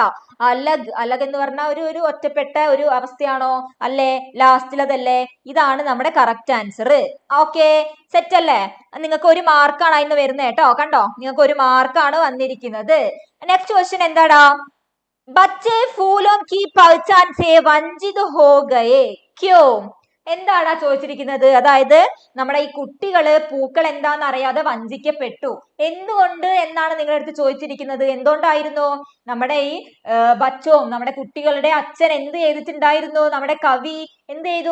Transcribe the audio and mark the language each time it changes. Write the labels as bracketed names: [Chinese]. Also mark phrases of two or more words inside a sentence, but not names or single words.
[Malayalam] അലഗ് എന്ന് പറഞ്ഞാൽ ഒരു ഒറ്റപ്പെട്ട ഒരു അവസ്ഥയാണോ? അല്ലേ? ലാസ്റ്റിലതല്ലേ? ഇതാണ് നമ്മുടെ [English] correct answer. [Malayalam] ഓക്കെ, സെറ്റ് അല്ലേ? നിങ്ങൾക്ക് 1 മാർക്കാണ് അതിന് വരുന്നത് കേട്ടോ. കണ്ടോ, നിങ്ങൾക്ക് 1 മാർക്കാണ് വന്നിരിക്കുന്നത്. [English] next question [Hindi] എന്താടാ? ബച്ചേ ഫൂലോं की पहचान से वंचित हो गए क्यों? [Malayalam] എന്താണ് ചോദിച്ചിരിക്കുന്നത്? അതായത് നമ്മുടെ ഈ കുട്ടികള് പൂക്കൾ എന്താന്ന് അറിയാതെ വഞ്ചിക്കപ്പെട്ടു. എന്തുകൊണ്ട് എന്നാണ് നിങ്ങളുടെ അടുത്ത് ചോദിച്ചിരിക്കുന്നത്. എന്തുകൊണ്ടായിരുന്നു? നമ്മുടെ ഈ ബച്ചോം, നമ്മുടെ കുട്ടികളുടെ അച്ഛൻ എന്ത് ചെയ്തിട്ടുണ്ടായിരുന്നു? നമ്മുടെ കവി എന്ത് ചെയ്തു?